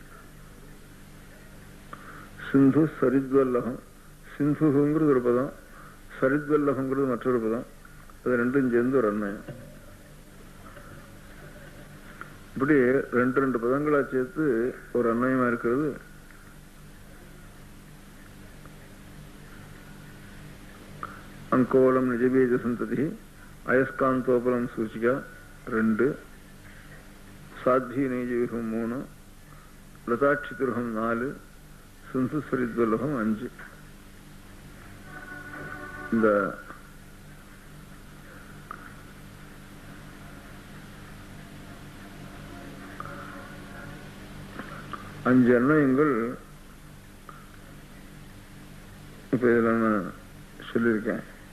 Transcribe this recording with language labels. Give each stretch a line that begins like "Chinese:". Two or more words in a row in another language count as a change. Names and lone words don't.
Sanskrit: सिन्धु सरिद्वल्लभम्,
Tamil: சிந்துங்கிறது ஒரு பதம், சரித்வல்லகங்கிறது மற்றொரு பதம், அது ரெண்டும் சேர்ந்து ஒரு அன்வயம். இப்படி ரெண்டு பதங்களா சேர்த்து ஒரு அன்வயமா இருக்கிறது.
Sanskrit: अंकोलम निजबीज संतति अयस्कांतोपलम सूचिका 2, साध्वी नैजयुहं 3, लताक्षितिरुहं 4, सिंधु सरिद्वल्लभं 5.
Tamil: இந்த அஞ்சு அன்வயங்கள் இப்ப இதுல நான் சொல்லியிருக்கேன்.